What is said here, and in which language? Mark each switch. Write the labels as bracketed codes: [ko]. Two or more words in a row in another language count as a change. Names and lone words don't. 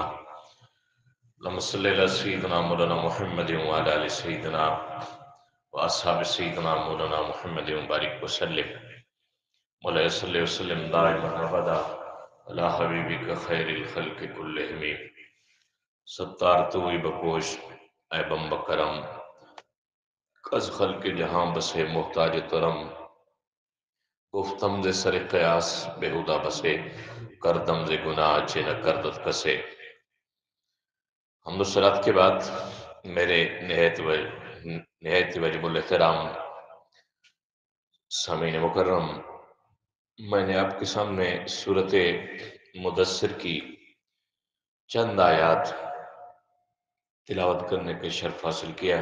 [ar] اللهم صل على سيدنا مولانا محمد وعلى آل سيدنا وأصحاب سيدنا مولانا محمد وبارك وسلم. مولاي صل وسلم دائما أبدا على حبيبك خير الخلق كلهم. [fa] ستار تو بپوش اے بم بکرم، کز خلق جہاں بسے محتاج ترم. گفتم ز سر قیاس بہودہ بسے، کردم ز گناہ چہ نہ کردت کسے. [ur] حمد و صلات کے بعد میرے نہایت واجب الاحترام سامعین مکرم، میں نے آپ کے سامنے سورۃ مدثر کی چند آیات تلاوت کرنے کا شرف حاصل کیا.